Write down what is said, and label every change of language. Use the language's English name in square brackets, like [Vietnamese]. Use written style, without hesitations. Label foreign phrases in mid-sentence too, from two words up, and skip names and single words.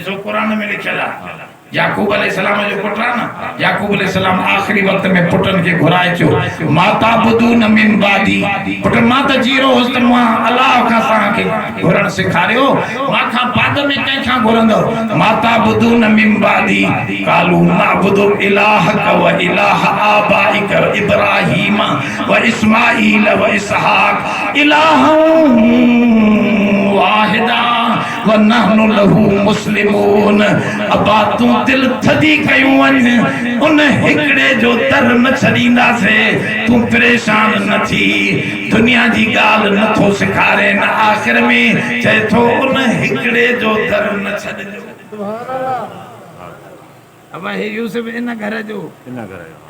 [Sindhi] ॾिसो क़ुरान में लिखियल आहे याकूब अलैहिस्सलाम जो पुट आहे न याकूब अलैहिस्सलाम आख़िरी वक़्त में पुटनि खे घुराए चयो [Arabic] ما تعبدون من بعدي [Sindhi] पुट मां त जीरो हुअसि त मां अलाह खां तव्हांखे घुरण सेखारियो मां खां बाद में कंहिंखां घुरंदो [Arabic] ما تعبدون من بعدي قالوا نعبد إلهك وإله آبائك إبراهيم وإسماعيل وإسحاق إلها واحدا ونحن له مسلمون [Sindhi] अबा तूं दिल थदी कयूं वञ उन हिकड़े जो दर न छॾींदासीं तूं परेशान न थी दुनिया जी ॻाल्हि नथो सेखारे न आख़िर में चए थो उन हिकड़े जो दर न छॾिजो अब हे यूसुफ इन घर जो